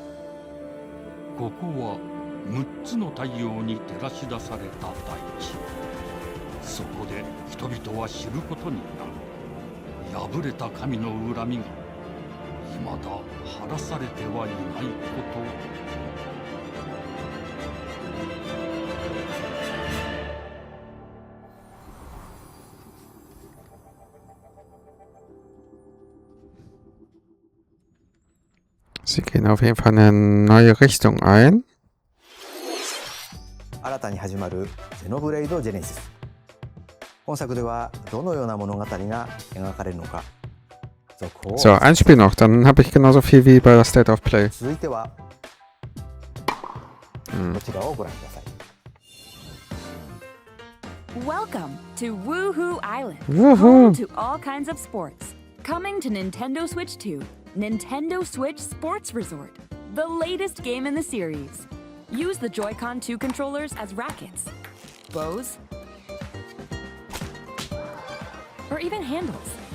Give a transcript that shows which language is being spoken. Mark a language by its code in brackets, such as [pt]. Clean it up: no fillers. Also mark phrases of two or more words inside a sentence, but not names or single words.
[ja] ここは6つの太陽に照らし出された大地。そこで人々は知ることになる。破れた神の恨みが未だ晴らされてはいないこと。 [de] Sie gehen auf jeden Fall eine neue Richtung ein. [ja] 新たに始まるゼノブレイド・ジェネシス。本作ではどのような物語が描かれるのか。 [de] So, ein Spiel noch, dann habe ich genauso viel wie bei der State of Play. [ja] 続いては、こちらをご覧ください。 [en] Welcome to Woohoo Island, Woohoo! home to all kinds of sports. Coming to Nintendo Switch 2, Nintendo Switch Sports Resort, the latest game in the series. Use the Joy-Con 2 controllers as rackets, bows, or even handles.